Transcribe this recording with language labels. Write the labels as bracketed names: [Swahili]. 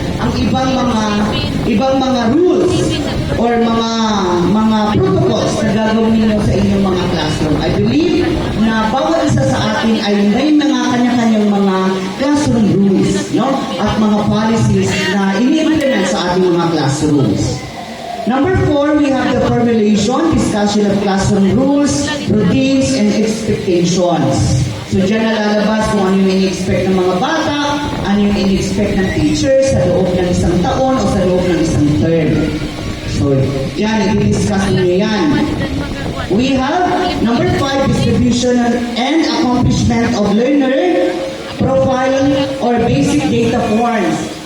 [Filipino] Ang ibang mga rules or mga protocols na gagawin nyo sa inyong mga classroom. [English] I believe [Filipino] na bawat isa sa atin ay may mga kanya-kanyang mga classroom rules, no? At mga policies na ini-implement sa ating mga classrooms. [English] Number 4, we have the formulation, discussion of classroom rules, routines, and expectations. [Filipino] So, dyan nalalabas kung ano yung ini-expect ng mga bata, ano yung ini-expect ng teachers sa loob ng isang taon o sa loob ng isang term. So, yan, i-discuss niyo yan. [English] We have number 5, distribution and accomplishment of learner profile or basic data forms.